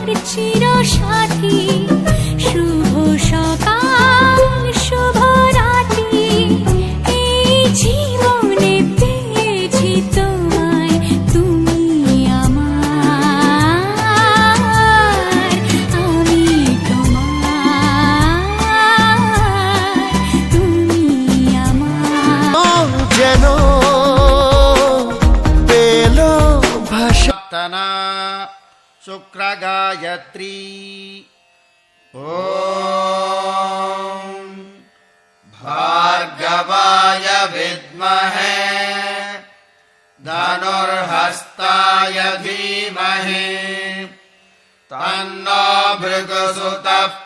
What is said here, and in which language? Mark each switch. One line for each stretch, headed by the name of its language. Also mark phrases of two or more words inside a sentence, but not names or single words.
Bangla: চিরসাথী শুভ সকাল শুভ রাত্রি এই জীবনে পেয়েছি তোমায় তুমি আমার আমি তোমার তুমি আমার যেন পেল ভাষা
Sanskrit: तना शुक्र गायत्री ॐ भार्गवाय विद्महे धनुर्हस्ताय धीमहि तन्नो भृगुसुतः